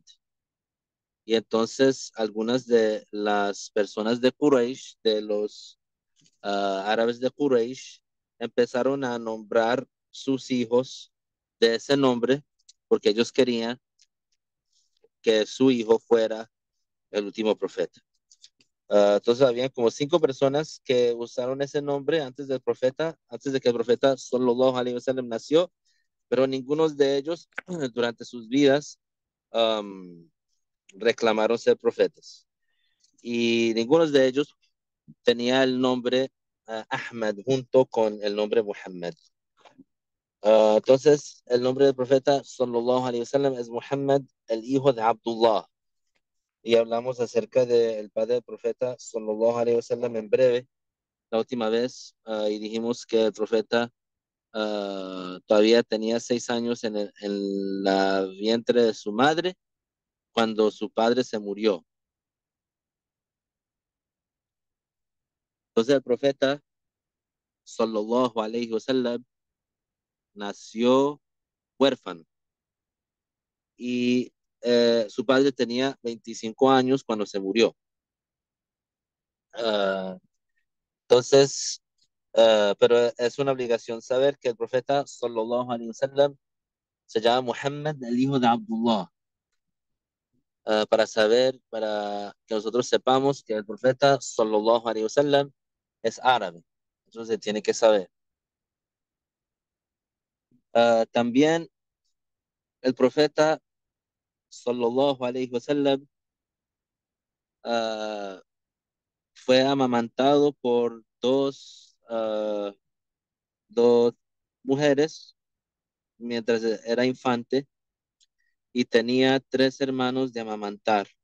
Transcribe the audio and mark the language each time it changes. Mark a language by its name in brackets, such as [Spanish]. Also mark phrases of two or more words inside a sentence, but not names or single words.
[Spanish] Y entonces algunas de las personas de Quraysh, de los árabes de Quraysh, empezaron a nombrar sus hijos de ese nombre porque ellos querían que su hijo fuera el último profeta. Entonces había como 5 personas que usaron ese nombre antes del profeta, antes de que el profeta [Arabic] صلى الله عليه وسلم [Spanish] nació, pero ninguno de ellos durante sus vidas um, reclamaron ser profetas. Y ninguno de ellos tenía el nombre Ahmad junto con el nombre Muhammad. Entonces, el nombre del profeta [Arabic] صلى الله عليه وسلم [Spanish] es Muhammad, el hijo de Abdullah. Y hablamos acerca del padre del profeta [Arabic] صلى الله عليه وسلم [Spanish] en breve la última vez y dijimos que el profeta todavía tenía 6 años en la vientre de su madre cuando su padre se murió. Entonces el profeta [Arabic] صلى الله عليه وسلم [Spanish] nació huérfano y su padre tenía 25 años cuando se murió. Uh, entonces, pero es una obligación saber que el profeta [Arabic] صلى الله عليه وسلم [Spanish] se llama Muhammad, el hijo de Abdullah. Para saber, para que nosotros sepamos que el profeta [Arabic] صلى الله عليه وسلم [Spanish] es árabe. Eso se tiene que saber. También el profeta [Arabic] صلى الله عليه وسلم [Spanish] uh, fue amamantado por dos mujeres mientras era infante y tenía 3 hermanos de amamantar.